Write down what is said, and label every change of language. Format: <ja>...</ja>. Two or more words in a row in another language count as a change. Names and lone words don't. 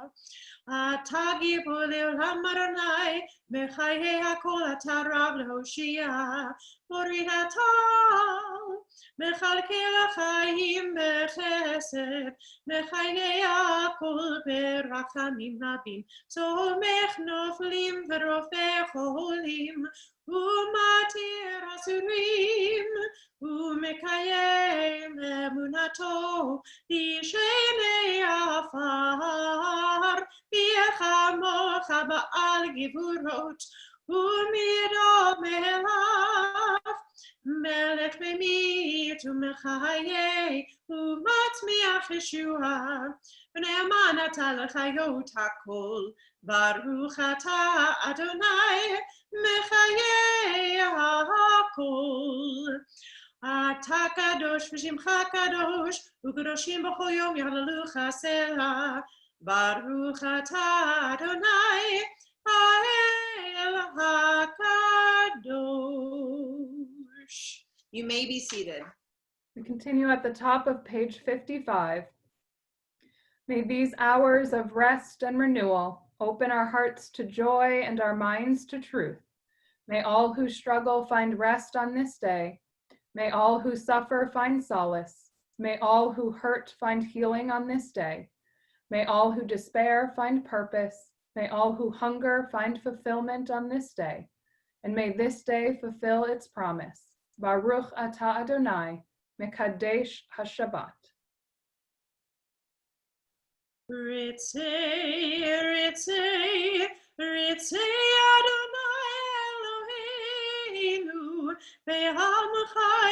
<he>אתה גיבור לעולם אדוני, בחיי הכל אתה רב להושיע, מוריד אתה, מכלכל לחיים בחסד, מחיה הכל ברחמים רבים, סומך נופלים ורופא חולים, ומתיר אסורים, ומקיים אמונתו, לישני עפר, ויכמוך בעל גבורות, ומידו מלך, מלך ממית ומחיה, ומצמיח ישועה, ונאמן אתה לחיות הכל, ברוך אתה אדוני, מחיה הכל. אתה קדוש ושמך קדוש, וקדושים בכל יום יהללוך סלה. ברוך אתה אדוני, האל הקדוש.</he> <en>You may be seated. We continue at the top of page 55. May these hours of rest and renewal Open our hearts to joy and our minds to truth. May all who struggle find rest on this day. May all who suffer find solace. May all who hurt find healing on this day. May all who despair find purpose. May all who hunger find fulfillment on this day. And may this day fulfill its promise.</en> <he>ברוך אתה אדוני, מקדש השבת. רצה, רצה, רצה אדוני אלוהינו, ועמך</he>